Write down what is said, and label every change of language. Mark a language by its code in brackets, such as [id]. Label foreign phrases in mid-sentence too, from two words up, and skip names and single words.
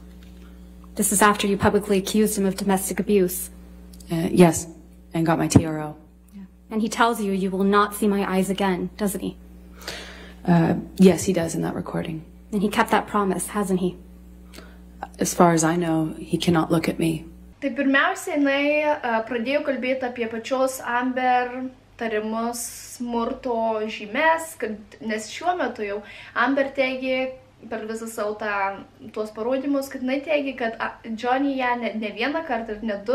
[en] This is after you publicly accused him of domestic abuse. Yes, and got my TRO. And he tells you you will not see my eyes again, doesn't he? Yes, he does in that recording. And he kept that promise, hasn't he? As far as I know, he cannot look at me. [lt] Tai pirmiausia, jinai pradėjo kalbėti apie pačios Amber tarimus smurto žymes, nes šiuo metu jau Amber teigė per visą savo tuos parodymus, kad jinai teigia, kad Johnny ją ne vieną kartą ir ne